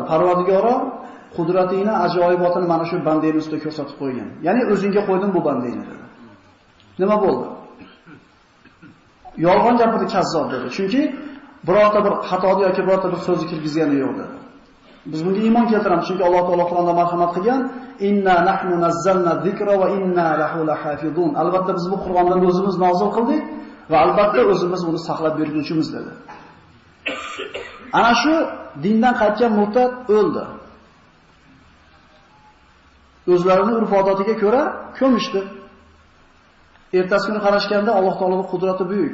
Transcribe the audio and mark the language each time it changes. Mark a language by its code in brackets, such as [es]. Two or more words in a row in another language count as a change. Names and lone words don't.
[uz] Parvardigoro, qudratingni ajoyibotini mana shu bandangning ustida ko'rsatib qo'ygan. Ya'ni o'zingga qo'ydim bu bandangni dedi. Nima bo'ldi? Yolg'on gapirdi, kazzob dedi. Chunki birorta bir xatoni yoki birorta bir so'zni kirgizgani yo'q dedi. Biz bunga iymon keltiramiz, chunki Alloh taolo Qur'onda marhamat qilgan, [ar] إنا نحن نزلنا الذكر وإنا له لحافظون. [uz] Albatta biz bu Qur'ondan o'zimiz nozil qildik va albatta o'zimiz uni saqlab beruvchimiz dedi. Ana shu dindan qaytgan murtad o'ldi. O'zlarining urf-odatiga ko'ra ko'mishdi. Ertasi kuni qarashganda Alloh taoloning qudrati buyuk.